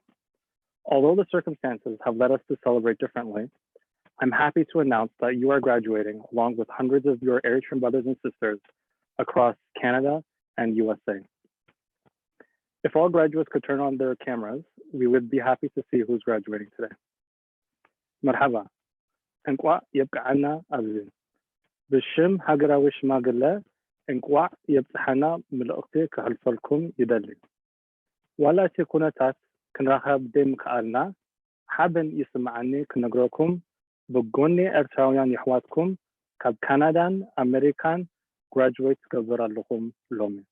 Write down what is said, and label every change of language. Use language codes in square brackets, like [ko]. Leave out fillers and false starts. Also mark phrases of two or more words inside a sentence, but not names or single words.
[en] Although the circumstances have led us to celebrate differently, I'm happy to announce that you are graduating along with hundreds of your Eritrean brothers and sisters across Canada and USA. If all graduates could turn on their cameras, we would be happy to see who's graduating today. Marhaba. [ti] እንቋዕ የብቅዓና ኣብዚ ብሽም ሃገራዊ ሽማግለ እንቋዕ የብፅሓና ምልእኽቲ ክሕልፈልኩም ይደሊ ዋላ እቲ ኩነታት ክንራኸብ ደይምከኣልና ሓበን ይስምዓኒ ክነግረኩም ብጎኒ ኤርትራውያን ይሕዋትኩም ካብ ካናዳን ኣሜሪካን ግራጁዌት ትገብር ኣለኹም ሎሚ